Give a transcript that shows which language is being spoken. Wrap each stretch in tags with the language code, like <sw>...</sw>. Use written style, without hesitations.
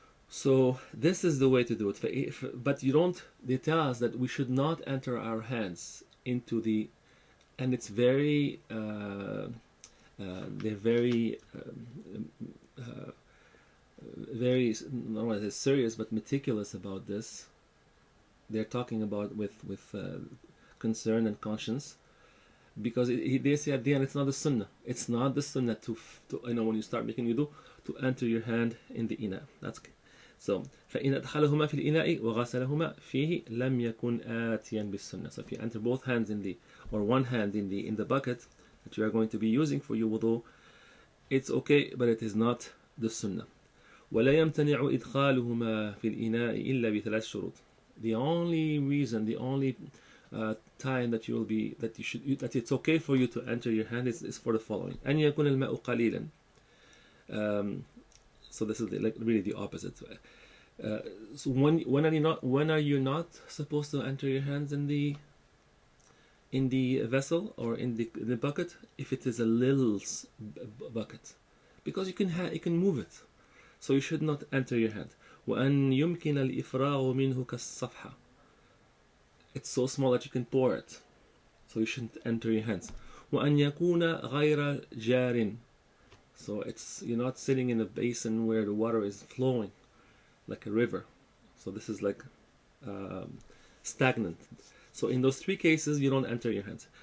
<en>So this is the way to do it. But you don't, they tell us that we should not enter our hands into the, and it's very they're very very, not want to say serious, but meticulous about this. They're talking about with concern and conscience, because they say at the end it's not the sunnah. It's not the sunnah to when you start making wudu, to enter your hand in the ina. That's okay.</en> <ar>So فإن أدخلهما في الإناء وغسلهما فيه لم يكن آتيا بالسنة.</ar> <en>So if you enter both hands in the, or one hand in the bucket that you are going to be using for your wudu, it's okay, but it is not the sunnah.</en> <ar>ولا يمتنع إدخالهما في الإناء إلا بثلاث شروط.</ar> <en>The only reason, the only time that you will be, that you should, that it's okay for you to enter your hand is for the following:</en> <ar>أن يكون الماء قليلا.</ar> <en>So this is like really the opposite. So when are you not supposed to enter your hands in the vessel or in the bucket? If it is a little bucket, because you can move it, so you should not enter your hand.</en> <ar>وأن يمكن الإفراغ منه كالصفحة.</ar> <en>It's so small that you can pour it, so you shouldn't enter your hands.</en> <ar>وأن يكون غير جار.</ar> <en>So you're not sitting in a basin where the water is flowing like a river. So this is like stagnant. So in those three cases, you don't enter your hands.</en>